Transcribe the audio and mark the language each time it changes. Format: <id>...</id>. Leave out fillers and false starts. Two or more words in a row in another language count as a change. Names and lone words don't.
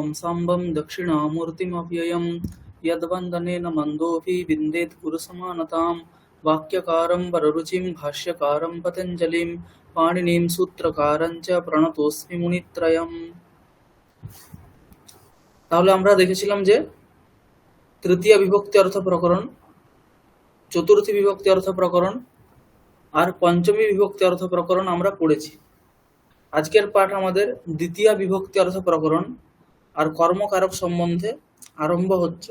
<sa>साम्बं दक्षिणामूर्तिमव्ययं यद्वन्दनेन मन्दोऽपि विन्देत् गुरुसमानतां वाक्यकारं वररुचिं भाष्यकारं पतञ्जलिं पाणिनिं सूत्रकारं च प्रणतोऽस्मि मुनित्रयम्।</sa> <bn>তাহলে আমরা দেখেছিলাম যে তৃতীয় বিভক্তি অর্থ প্রকরণ, চতুর্থী বিভক্তি অর্থ প্রকরণ আর পঞ্চমী বিভক্তি অর্থ প্রকরণ আমরা পড়েছি। আজকের পাঠ আমাদের দ্বিতীয় বিভক্তি অর্থ প্রকরণ আর কর্মকারক সম্বন্ধে আরম্ভ হচ্ছে।</bn>